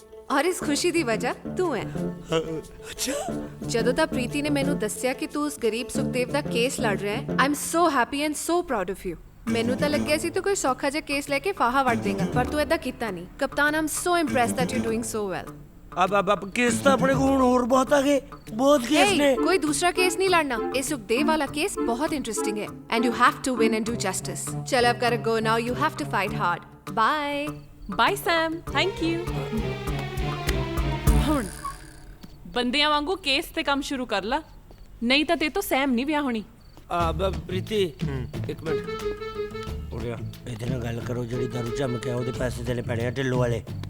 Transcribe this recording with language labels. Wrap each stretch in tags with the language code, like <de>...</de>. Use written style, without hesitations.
<pa>ਔਰ ਇਸ ਖੁਸ਼ੀ ਦੀ ਵਜ੍ਹਾ ਤੂੰ ਹੈ। ਅੱਛਾ। ਜਦੋਂ ਤਾਂ ਪ੍ਰੀਤੀ ਨੇ ਮੈਨੂੰ ਦੱਸਿਆ ਕਿ ਤੂੰ ਉਸ ਗਰੀਬ ਸੁਖਦੇਵ ਦਾ ਕੇਸ ਲੜ ਰਿਹਾ ਹੈ,</pa> <en>I am so happy and so proud of you.</en> <pa>ਮੈਨੂੰ ਤਾਂ ਲੱਗਿਆ ਸੀ ਤੂੰ ਕੋਈ ਸੌਖਾ ਜਿਹਾ ਕੇਸ ਲੈ ਕੇ ਫਾਹਾ ਵੱਟ ਦੇਗਾ, ਪਰ ਤੂੰ ਏਦਾਂ ਕੀਤਾ ਨਹੀਂ।</pa> <en>ਕਪਤਾਨ, I am so impressed that you doing so well.</en> <hi>अब केस तो अपने को और बहुत आ गए, बहुत केस ने। कोई दूसरा केस नहीं लड़ना। ये सुखदेव वाला केस बहुत इंटरेस्टिंग है</hi> <en>And you have to win and do justice.</en> <hi>चलो अब</hi> <en>कर go now, you have to fight hard. Bye bye Sam, thank you.</en> <pa>ਹੁਣ ਬੰਦਿਆਂ ਵਾਂਗੂ ਕੇਸ ਤੇ ਕੰਮ ਸ਼ੁਰੂ ਕਰ ਲਾ, ਨਹੀਂ ਤਾਂ ਤੇ ਤੋਂ ਸੈਮ ਨਹੀਂ ਵਿਆਹ ਹੋਣੀ। ਪ੍ਰੀਤੀ ਇੱਕ ਮਿੰਟ ਉਰਿਆ, ਇਹਦੇ ਨਾਲ ਗੱਲ ਕਰੋ। ਜਿਹੜੀ ਦਾਰੂ ਝੰਮ ਕੇ ਉਹਦੇ ਪੈਸੇ ਦੇਣੇ ਪੈਣੇ ਆ ਢਿੱਲੋਂ ਵਾਲੇ।</pa>